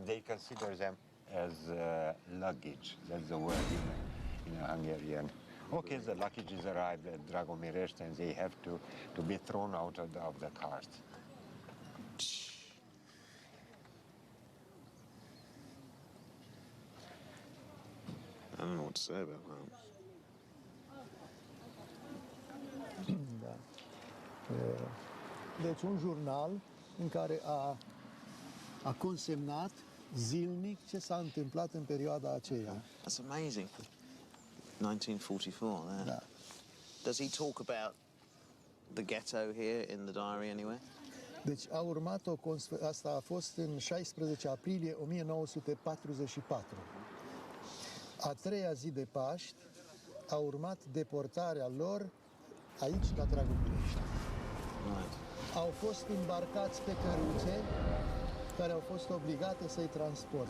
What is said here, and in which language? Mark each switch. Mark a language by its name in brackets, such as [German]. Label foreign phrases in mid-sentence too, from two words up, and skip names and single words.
[English] They consider them as luggage. That's the word in Hungarian. Okay, the luggages arrived at Dragomirești and they have to be thrown out of the cart. I don't know what to say about that. [Romanian] Da. Deci un jurnal în care a consemnat zilnic ce s-a întâmplat în perioada aceea. [English] That's amazing. 1944 there. [Romanian] Da. [English] Does he talk about the ghetto here in the diary anywhere? [Romanian] Deci a urmat asta a fost în 16 aprilie 1944. A treia zi de Paști a urmat deportarea lor aici la Dragomirești. [English] Right. [Romanian] Au fost îmbarcați pe căruțe care au fost obligate să-i transport.